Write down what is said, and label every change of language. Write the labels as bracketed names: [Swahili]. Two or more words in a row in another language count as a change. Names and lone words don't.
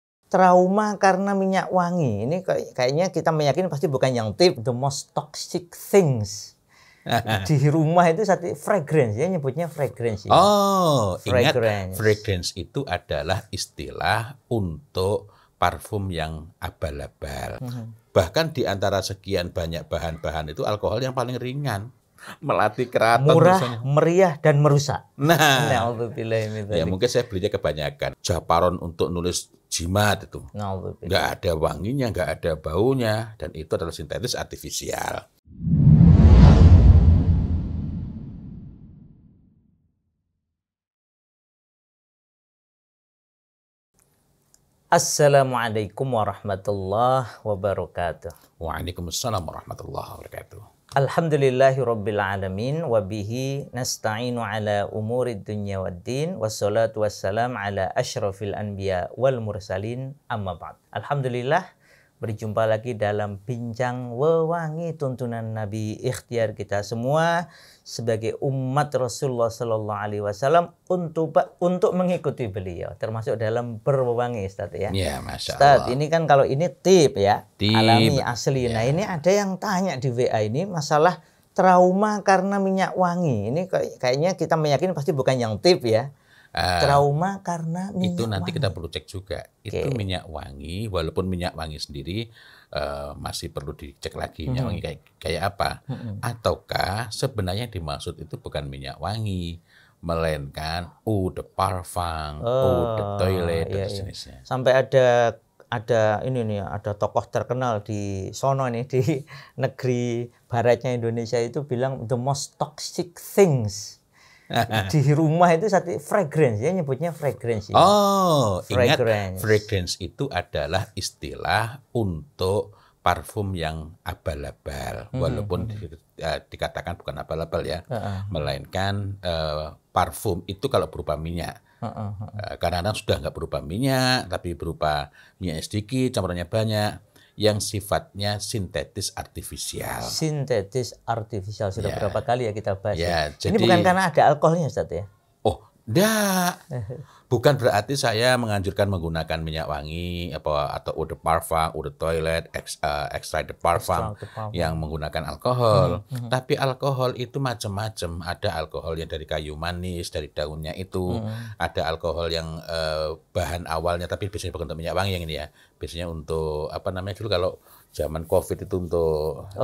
[Indonesian] trauma karena minyak wangi. Ini kayaknya kita meyakini pasti bukan yang tip [English] the most toxic things. [Indonesian] Di rumah itu satu fragrance, ya nyebutnya fragrance. Ya. Oh, fragrance. Ingat fragrance itu adalah istilah untuk parfum yang abal-abal. Bahkan di antara sekian banyak bahan-bahan itu alkohol yang paling ringan. Melati keraton murah, misalnya. Meriah dan merusak. Nah, ya mungkin saya belinya kebanyakan. Japaron untuk nulis jimat itu. Nggak ada wanginya, nggak ada baunya, dan itu adalah sintetis artifisial. [Arabic] السلام عليكم ورحمة الله وبركاته. وعليكم السلام ورحمة الله وبركاته. الحمد لله رب العالمين وبه نستعين على أمور الدنيا والدين والصلاة والسلام على أشرف الأنبياء والمرسلين أما بعد. [Indonesian] Alhamdulillah berjumpa lagi dalam bincang wewangi tuntunan Nabi ikhtiar kita semua sebagai umat Rasulullah [Arabic] صلى الله عليه وسلم [Indonesian] untuk mengikuti beliau, termasuk dalam berwewangi, Ustaz ya. Ya, [Arabic] ما شاء الله. [Indonesian] Ustaz, ini kan kalau ini tip ya, alami asli. Ya. Nah ini ada yang tanya di WA ini masalah trauma karena minyak wangi. Ini kayaknya kita meyakini pasti bukan yang tip ya. Trauma karena minyak itu nanti wangi. Kita perlu cek juga. Itu minyak wangi, walaupun minyak wangi sendiri masih perlu dicek lagi minyak wangi kayak apa. Ataukah sebenarnya yang dimaksud itu bukan minyak wangi, melainkan [French] eau de parfum, eau de toilette [Indonesian] dan sejenisnya. Sampai ada ini nih, ada tokoh terkenal di sono nih, di negeri baratnya Indonesia itu bilang [English] the most toxic things. [Indonesian] Di rumah itu satu fragrance, ya nyebutnya fragrance. Ya. Oh, ingat fragrance itu adalah istilah untuk parfum yang abal-abal, walaupun dikatakan bukan abal-abal ya, melainkan parfum itu kalau berupa minyak. Kadang-kadang sudah nggak berupa minyak, tapi berupa minyak sedikit, campurannya banyak, yang sifatnya sintetis artifisial. Sintetis artifisial sudah berapa kali ya kita bahas. Ya, ini bukan karena ada alkoholnya, Ustaz ya? Oh, enggak. Bukan berarti saya menganjurkan menggunakan minyak wangi atau [French] eau de parfum, eau de toilette, extrait de parfum [Indonesian] yang menggunakan alkohol. Tapi alkohol itu macam-macam. Ada alkohol yang dari kayu manis, dari daunnya itu. Ada alkohol yang bahan awalnya tapi biasanya bukan untuk minyak wangi yang ini ya. Biasanya untuk apa namanya dulu kalau zaman Covid itu untuk